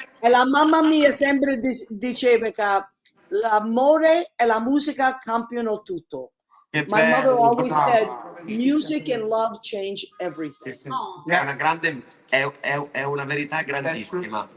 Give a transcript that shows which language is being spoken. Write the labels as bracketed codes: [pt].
[it] E la mamma mia sempre diceva che l'amore e la musica cambiano tutto. [en] My mother always said, music and love change everything. [it] È una grande, è una verità grandissima.